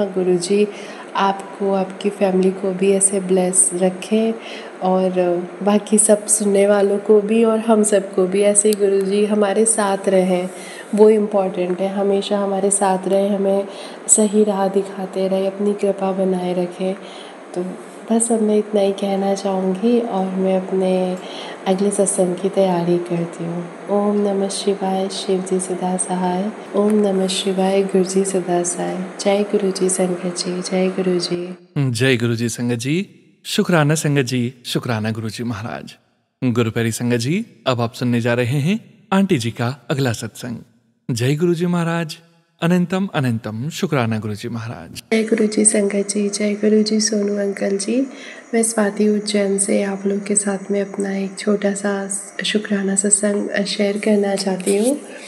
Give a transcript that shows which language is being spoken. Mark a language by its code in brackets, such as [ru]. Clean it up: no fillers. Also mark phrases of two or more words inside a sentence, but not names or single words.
[hi] गुरुजी आपको, आपकी फैमिली को भी ऐसे ब्लेस रखें और बाकी सब सुनने वालों को भी और हम सबको भी ऐसे ही गुरुजी हमारे साथ रहें, वो इम्पॉर्टेंट है। हमेशा हमारे साथ रहे, हमें सही राह दिखाते रहे, अपनी कृपा बनाए रखें। तो बस अब मैं इतना ही कहना चाहूँगी और मैं अपने अगले सत्संग की तैयारी करती हूँ। ओम नमः शिवाय, शिव जी सदा सहाय। ओम नमः शिवाय, गुरु जी सदा सहाय। जय गुरु जी संगत जी, जय गुरु जी। जय गुरु जी संगत जी। शुक्राना संगत जी, शुक्राना गुरु जी महाराज। गुरु प्यारी संगत जी, अब आप सुनने जा रहे हैं आंटी जी का अगला सत्संग। जय गुरु जी महाराज। अनंतम अनंतम शुक्राना गुरु जी महाराज। जय गुरु जी संगत जी, जय गुरु जी सोनू अंकल जी। मैं स्वाति उज्जैन से आप लोग के साथ में अपना एक छोटा सा शुक्राना सत्संग शेयर करना चाहती हूँ।